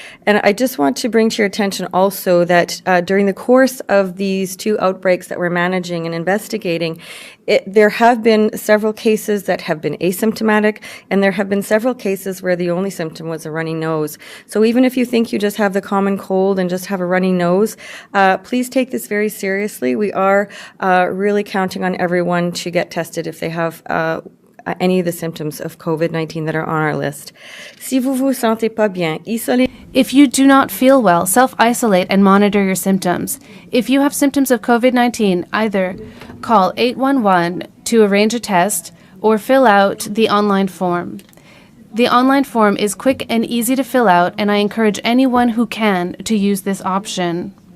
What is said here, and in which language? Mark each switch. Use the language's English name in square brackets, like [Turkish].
[English] And I just want to bring to your attention also that during the course of these 2 outbreaks that we're managing and investigating, there have been several cases that have been asymptomatic, and there have been several cases where the only symptom was a runny nose. So even if you think you just have the common cold and just have a runny nose, please take this very seriously. We are really counting on everyone to get tested if they have any of the symptoms of COVID-19 that are on our list. [French] Si vous vous sentez pas bien, isolez. [English] If you do not feel well, self-isolate and monitor your symptoms. If you have symptoms of COVID-19, either call 811 to arrange a test or fill out the online form. The online form is quick and easy to fill out, and I encourage anyone who can to use this option.